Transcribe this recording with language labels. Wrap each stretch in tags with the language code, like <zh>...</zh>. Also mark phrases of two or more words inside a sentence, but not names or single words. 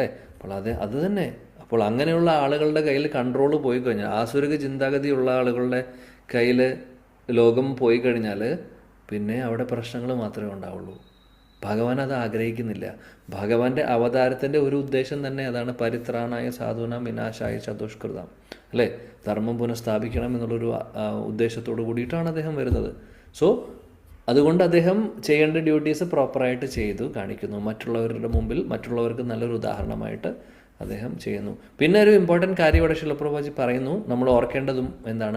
<ml>അപ്പോൾ അത് തന്നെ. അപ്പോൾ അങ്ങനെയുള്ള ആളുകളുടെ കയ്യിൽ കൺട്രോൾ പോയി കഴിഞ്ഞാൽ, ആസുരിക ചിന്താഗതിയുള്ള ആളുകളുടെ കയ്യിൽ ലോകം പോയി കഴിഞ്ഞാൽ പിന്നെ അവിടെ പ്രശ്നങ്ങൾ മാത്രമേ ഉണ്ടാവുള്ളൂ. ഭഗവാൻ അത് ആഗ്രഹിക്കുന്നില്ല. ഭഗവാന്റെ അവതാരത്തിൻ്റെ ഒരു ഉദ്ദേശം തന്നെ അതാണ്,</ml> <sa>പരിത്രാണായ സാധൂനാം വിനാശായ ചതുഷ്കൃതം, അല്ലേ?</sa> <ml>ധർമ്മം പുനഃസ്ഥാപിക്കണം എന്നുള്ളൊരു ഉദ്ദേശത്തോടു കൂടിയിട്ടാണ് അദ്ദേഹം വരുന്നത്. സോ അതുകൊണ്ട് അദ്ദേഹം ചെയ്യേണ്ട</ml> <en>duties properആയിട്ട്</en> <ml>ചെയ്തു കാണിക്കുന്നു. മറ്റുള്ളവരുടെ മുമ്പിൽ മറ്റുള്ളവർക്ക് നല്ലൊരു ഉദാഹരണമായിട്ട് അദ്ദേഹം ചെയ്യുന്നു. പിന്നെ ഒരു ഇമ്പോർട്ടൻറ്റ് കാര്യം ഇവിടെ ശിലപ്രഭുജി പറയുന്നു, നമ്മൾ ഓർക്കേണ്ടതും എന്താണ്?</ml>